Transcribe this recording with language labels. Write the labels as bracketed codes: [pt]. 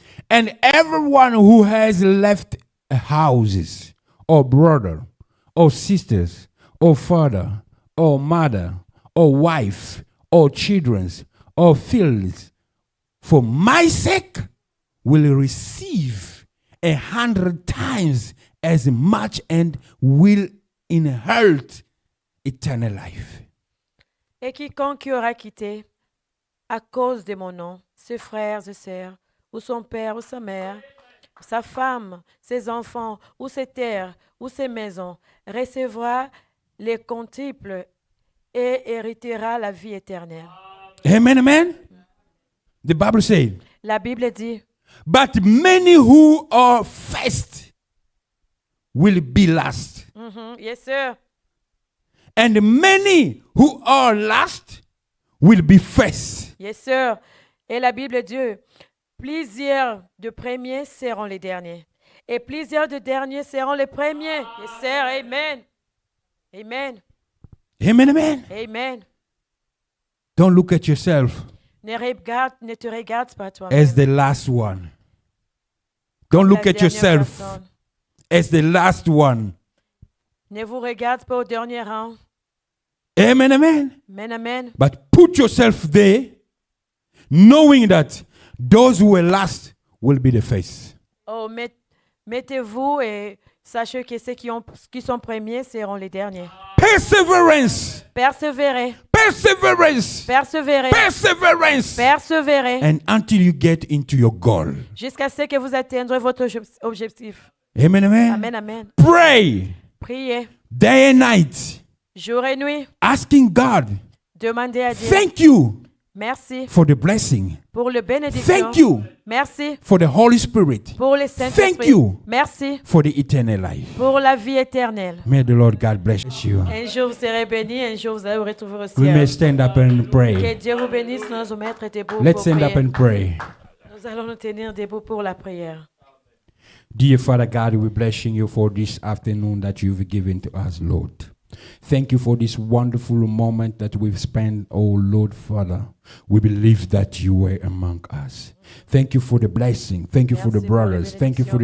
[en] And everyone who has left houses, or brother, or sisters, or father, or mother, or wife, or children, or fields, for my sake, will receive 100 times as much and will inherit eternal life. [fr] Et quiconque aura quitté, à cause de mon nom, ses frères et sœurs, ou son père ou sa mère, sa femme, ses enfants, ou ses terres, ou ses maisons, recevra les quintuples et héritera la vie éternelle. [en] Amen, amen. The Bible says, [fr] La Bible dit, [en] but many who are first will be last. yes sir, And many who are last will be first. yes sir. [fr] Et la Bible dit, plusieurs de premiers seront les derniers. Et plusieurs de derniers seront les premiers. [en] Yes sir, amen. Amen. Amen, amen. Amen. Don't look at yourself [fr] Ne te regarde pas toi. [en] as the last one. Don't look at yourself as the last one. [fr] Ne vous regarde pas au dernier rang. Amen, amen. Amen, amen. [en] But put yourself there, knowing that those who are last will be the first. [fr] Oh, mettez-vous et sachez que ceux qui sont premiers seront les derniers. [en] Perseverance. [fr] Persévérez. [en] Perseverance. [fr] Persévérez. [en] Perseverance. [fr] Persévérez. [en] And until you get into your goal. [fr] Jusqu'à ce que vous atteindrez votre objectif. Amen, amen. Amen, amen. [en] Pray [fr] Priez. [en] day and night, [fr] Jour et nuit. [en] asking God, [fr] Demandez à Dieu. [en] thank you [fr] Merci [en] for the blessing. [fr] pour le bénédiction. [en] Thank you [fr] Merci [en] for the Holy Spirit. [fr] pour le Saint-Esprit. [en] Thank you [fr] Merci [en] for the eternal life. [fr] pour la vie éternelle. [en] May the Lord God bless you. [fr] Un jour vous serez bénis, un jour vous allez vous retrouver au [en] We may [fr] ciel. [en] stand up and [fr] Que [en] pray. [fr] Dieu vous bénisse, nous nous mettre debout [en] Let's [fr] pour [en] stand up [fr] prier. [en] and pray. [fr] Nous allons nous tenir debout pour la prière. [en] Dear Father God, we're blessing you for this afternoon that you've given to us, Lord. Thank you for this wonderful moment that we've spent, oh Lord Father. We believe that you were among us. Thank you for the blessing. Thank you for the [fr] Merci pour les [en] brothers. Thank you for the